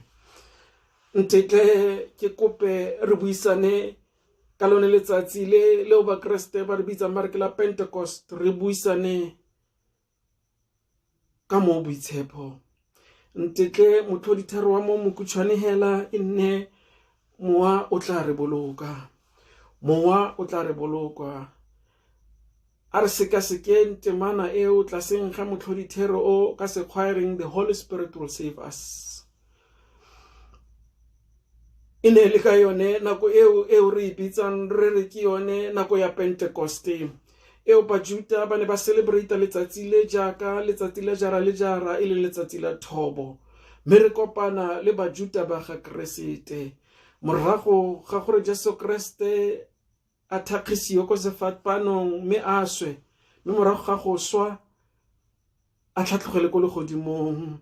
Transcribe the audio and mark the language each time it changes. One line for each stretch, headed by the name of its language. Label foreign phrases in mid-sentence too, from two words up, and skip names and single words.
Tswana: Ntetle ke kope re buisane ka lone letsatsi leo ba Kriste ba re bitsang ba re ke la Pentecost, re buisane ka mo boitshepo. Ntetle motlhoditharo wa mo mokutshwane hela e nne mowa o tla re boloka. Mowa o tla re boloka. A re seka-sekeng temana eo tlaseng ga motlhodithero o ka sekgwaereng
English: the Holy Spirit will save us.
Tswana: E ne le ka yone nako eo re bitsang re re ke yone nako ya Pentecoste. Eo ba Juda ba ne ba celebrate letsatsi le jaaka letsatsi la jara le jara e le letsatsi la thobo. Mme re kopana le ba Juda ba ga Keresete morago ga gore Jesu Kriste a thakgisiwa ko sefapanong mme a swe, mme morago ga go swa a tlhatlogele ko legodimong.